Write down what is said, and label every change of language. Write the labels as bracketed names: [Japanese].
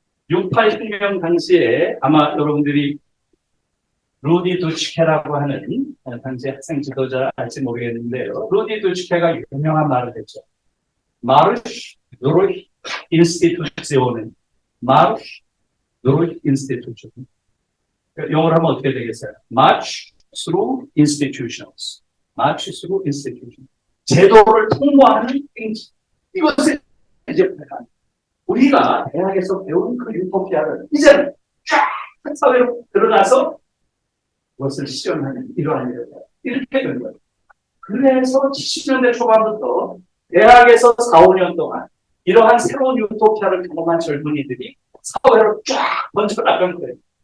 [Korean] 68 혁명 당시에 아마 여러분들이 루디 두츠케라고 하는 당시 학생 지도자 알지 모르겠는데요. 루디 두츠케가 유명한 말을 했죠. 마르슈 누르히 인스티튜시오는 마르슈 누르히 인스티튜션. 영어로 하면 어떻게 되겠어요? [English] March through institutions. March through institutions. [Korean] 제도를 통과하는 행지. 이것을 이제 우리가 대학에서 배운 그 유토피아를 이제는 쫙 사회로 들어가서 그것을 실현하는 이러한 일을 이렇게 된 거예요. 그래서 70년대 초반부터 대학에서 4, 5년 동안 이러한 새로운 유토피아를 경험한 젊은이들이 사회로 쫙 번져나간 거예요.